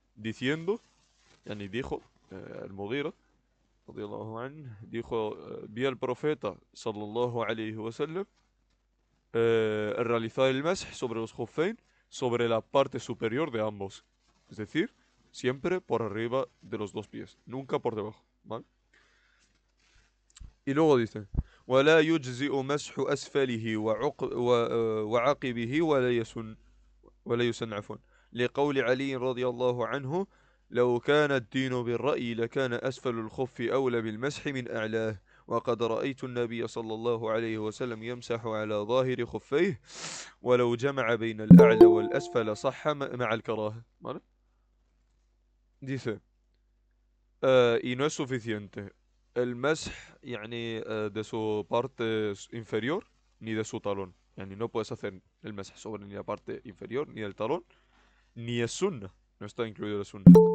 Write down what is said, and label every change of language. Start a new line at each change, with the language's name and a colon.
Spanish: Diciendo, yani dijo, el Mughira, radiyallahu anhu, dijo, vi al profeta, sallallahu alayhi wa sallam, realizar el mesj sobre los khuffain, sobre la parte superior de ambos. Es decir, siempre por arriba de los dos pies, nunca por debajo, ¿vale? Y luego dice,
Arabic: ولا يجزئ مسح أسفله وعقبه ولا يسن عفوا لقول علي رضي الله عنه لو كان الدين بالرأي لكان أسفل الخف أولى بالمسح من أعلاه وقد رأيت النبي صلى الله عليه وسلم يمسح على ظاهر خفيه ولو جمع بين الأعلى والأسفل صح مع الكراهة.
Spanish: ¿Vale? Dice, y no es suficiente el mesh يعني, de su parte inferior ni de su talón. Yani no puedes hacer el mesh sobre ni la parte inferior ni el talón, ni es sunna. No está incluido el sunna.